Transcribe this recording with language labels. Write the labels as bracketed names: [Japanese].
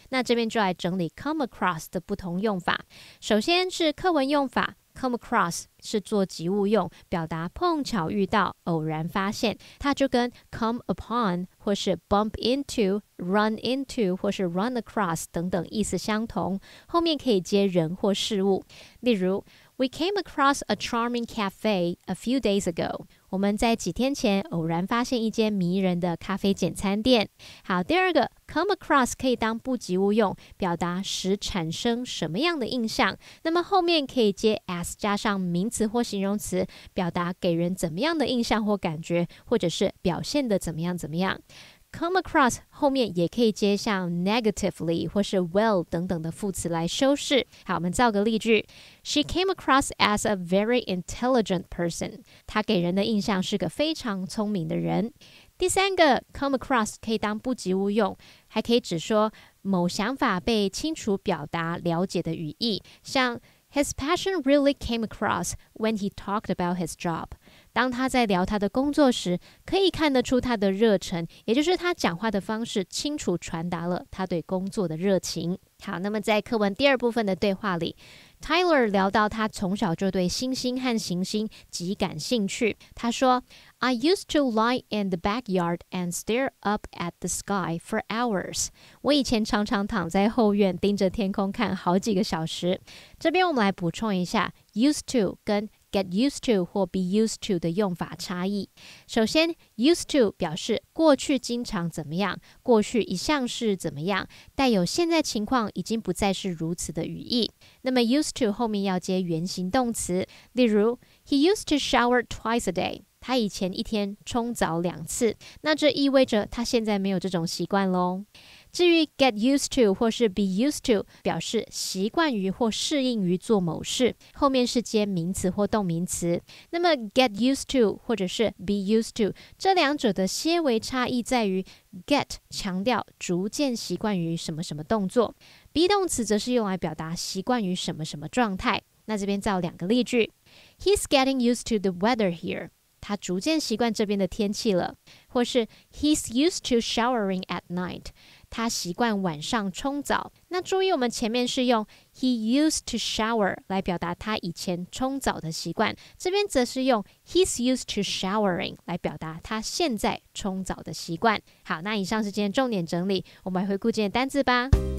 [Chinese] 那这边就来整理 come across 的不同用法。首先是课文用法， come across 是做及物用，表达碰巧遇到、偶然发现，它就跟 come upon 或是 bump into、run into 或是 run across 等等意思相同，后面可以接人或事物。例如 [English] We came across a charming cafe a few days ago. [Chinese] 我们在几天前偶然发现一间迷人的咖啡简餐店。好，第二个 come across 可以当不及物用，表达使产生什么样的印象，那么后面可以接 as 加上名词或形容词，表达给人怎么样的印象或感觉，或者是表现的怎么样怎么样。 come across 后面也可以接上 negatively 或是 well 等等的副词来修饰。好，我们造个例句。 [English] She came across as a very intelligent person. [Chinese] 她给人的印象是个非常聪明的人。第三个 come across 可以当不及物用，还可以指说某想法被清楚表达了解的语义，像 [English] His passion really came across when he talked about his job. [Chinese] 当他在聊他的工作时，可以看得出他的热忱，也就是他讲话的方式清楚传达了他对工作的热情。好，那么在课文第二部分的对话里， Tyler 聊到他从小就对星星和行星极感兴趣。他说 [English] I used to lie in the backyard and stare up at the sky for hours. [Chinese] 我以前常常躺在后院盯着天空看好几个小时。这边我们来补充一下 used to 跟get used to 或 be used to 的用法差异。首先 used to 表示过去经常怎么样，过去一向是怎么样，带有现在情况已经不再是如此的语义。那么 used to 后面要接原形动词，例如 [English] He used to shower twice a day. [Chinese] 他以前一天冲澡2次，那这意味着他现在没有这种习惯咯。至于 get used to 或是 be used to 表示习惯于或适应于做某事，后面是接名词或动名词。那么 get used to 或者是 be used to 这两者的些微差异在于 get 强调逐渐习惯于什么什么动作， be 动词则是用来表达习惯于什么什么状态。那这边造2个例句。 [English] He's getting used to the weather here. [Chinese] 他逐渐习惯这边的天气了。或是 [English] He's used to showering at night. [Chinese] 他习惯晚上冲澡。那注意我们前面是用 [English] He used to shower [Chinese] 来表达他以前冲澡的习惯，这边则是用 [English] He's used to showering [Chinese] 来表达他现在冲澡的习惯。好，那以上是今天重点整理，我们来回顾今天的单字吧。